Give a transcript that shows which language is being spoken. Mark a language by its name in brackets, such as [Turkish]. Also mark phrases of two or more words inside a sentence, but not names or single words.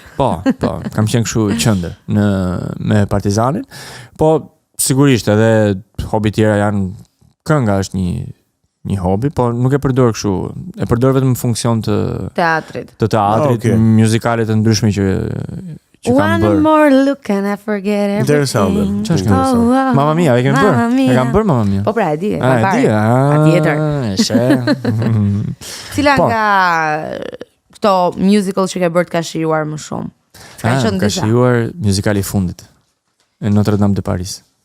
[Albanian] Po, kam qenë kështu qendër me Partizanin. Po sigurisht edhe hobi tjera janë, kënga është një hobi, po nuk e përdor kështu. E përdor vetëm në funksion të teatrit. Muzikale të ndryshme që [English] One more look and I forget everything. [Albanian] Interesant. Çfarë është? Mamma Mia, e kemi bërë. E kam bërë Mamma Mia. Po pra, e di. Cila nga këto musical që ke bërë të ka shijuar më shumë? Ka shijuar musicali i fundit. E Notre Dame de Paris.